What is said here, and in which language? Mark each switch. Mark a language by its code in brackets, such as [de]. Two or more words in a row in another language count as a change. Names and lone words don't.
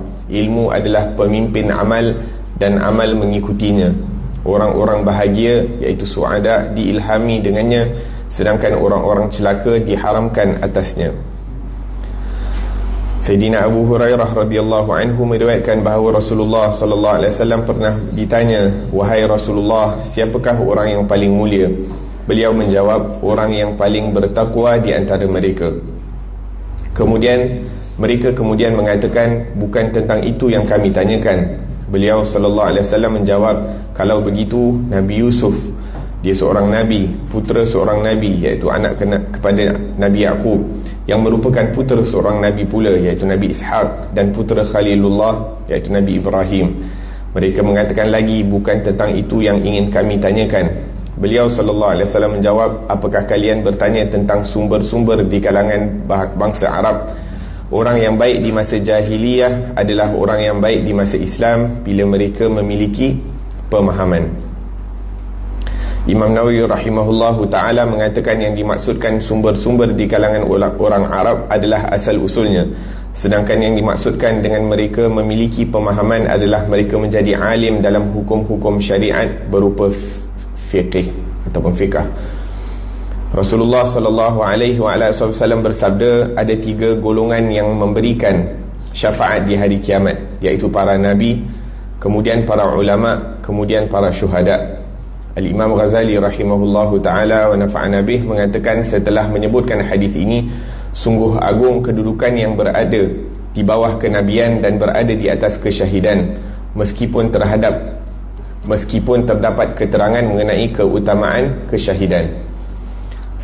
[ms] Ilmu adalah pemimpin amal, dan amal mengikutinya. Orang-orang bahagia, iaitu suada, diilhami dengannya, sedangkan orang-orang celaka diharamkan atasnya. Sayyidina Abu Hurairah [ar] رضي الله عنه [ms] meriwayatkan bahawa Rasulullah [ar] صلى الله عليه وسلم [ms] pernah ditanya, "Wahai Rasulullah, siapakah orang yang paling mulia?" Beliau menjawab, "Orang yang paling bertakwa di antara mereka." Mereka kemudian mengatakan, "Bukan tentang itu yang kami tanyakan." Beliau [ar] صلى الله عليه وسلم [ms] menjawab, "Kalau begitu, Nabi Yusuf, dia seorang nabi, putera seorang nabi, iaitu anak kepada Nabi Yaqub, yang merupakan putera seorang nabi pula, iaitu Nabi Ishaq, dan putera Khalilullah, iaitu Nabi Ibrahim." Mereka mengatakan lagi, "Bukan tentang itu yang ingin kami tanyakan." Beliau [ar] صلى الله عليه وسلم [ms] menjawab, "Apakah kalian bertanya tentang sumber-sumber di kalangan bangsa Arab? Orang yang baik di masa jahiliyah adalah orang yang baik di masa Islam bila mereka memiliki pemahaman." Imam Nawawi [ar] رحمه الله تعالى [ms] mengatakan yang dimaksudkan sumber-sumber di kalangan orang Arab adalah asal usulnya, sedangkan yang dimaksudkan dengan mereka memiliki pemahaman adalah mereka menjadi alim dalam hukum-hukum syariat berupa fiqh ataupun fiqh. Rasulullah [ar] صلى الله عليه وسلم [ms] bersabda, ada 3 golongan yang memberikan syafaat di hari kiamat, iaitu para nabi, kemudian para ulama, kemudian para syuhada. Al-Imam Ghazali [ar] رحمه الله تعالى ونفعنا به [ms] mengatakan, setelah menyebutkan hadis ini, sungguh agung kedudukan yang berada di bawah kenabian dan berada di atas kesyahidan, meskipun terdapat keterangan mengenai keutamaan kesyahidan.